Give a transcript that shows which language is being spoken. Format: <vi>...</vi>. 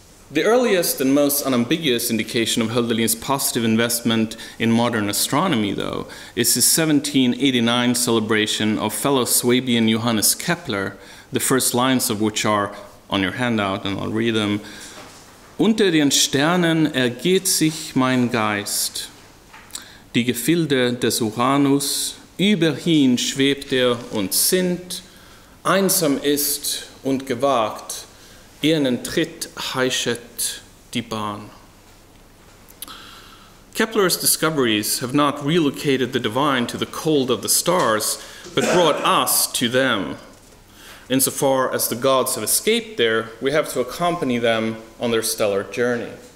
<en>The earliest and most unambiguous indication of Hölderlin's positive investment in modern astronomy, though, is his 1789 celebration of fellow Swabian Johannes Kepler, the first lines of which are on your handout, and I'll read them.</en> <de>Unter den Sternen ergeht sich mein Geist, die Gefilde des Uranus, überhin schwebt und sinnt, einsam ist und gewagt, ihren Tritt heischet die Bahn.</de> <en>Kepler's discoveries have not relocated the divine to the cold of the stars, but brought us to them. Insofar as the gods have escaped there, we have to accompany them on their stellar journey.</en>